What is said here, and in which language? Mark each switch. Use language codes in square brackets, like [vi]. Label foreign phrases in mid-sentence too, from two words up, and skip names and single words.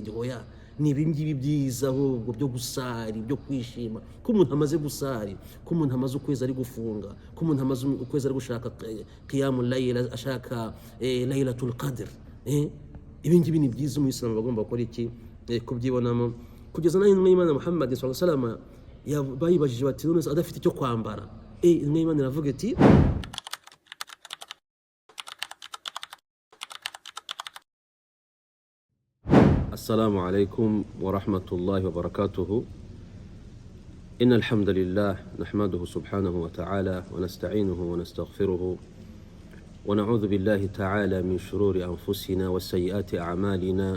[rw] Hoya, ni ibingibi byiza ahubwo byo gusari, byo kwishima. Ko umuntu amaze gusari, ko umuntu amaze ukwezi ari gufunga, ko umuntu amaze ukwezi ari gushaka [ar] قيام الليل, [rw] ashaka [ar] ليلة القدر. [rw] Ibingibi ni byiza Umuyisilamu bagomba gukora iki? Kubyibonamo. Kugeza naho intumwa y'Imana Muhammad [ar] صلى الله عليه وسلم [rw] bayibajije bati none adafite icyo kwambara. Intumwa y'Imana iravuga iti [ar] السلام عليكم ورحمة الله وبركاته. إن الحمد لله نحمده سبحانه وتعالى ونستعينه ونستغفره ونعوذ بالله تعالى من شرور أنفسنا وسيئات أعمالنا.